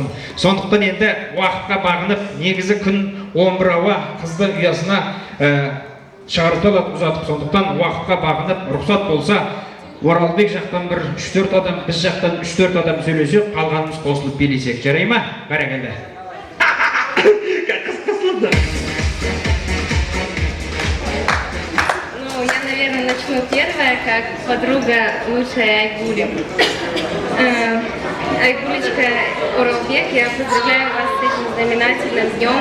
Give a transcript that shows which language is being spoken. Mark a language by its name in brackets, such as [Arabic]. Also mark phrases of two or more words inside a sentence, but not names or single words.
[Kazakh] Сондықтан енді уақытқа бағынып, негізі күн 11 ауа қызды ұясына шығарып алады ұзатып. Сондықтан уақытқа бағынып, рұқсат болса, Оралбек жақтан бір 3-4 адам, біз жақтан 3-4 адам сөйлесек, қалғанымыз қосылып билесек, жарай ма? Бәрекелді. [Russian] Начну первая, как подруга лучшая Айгули. Айгулечка Оралбек, я поздравляю вас с этим знаменательным днем.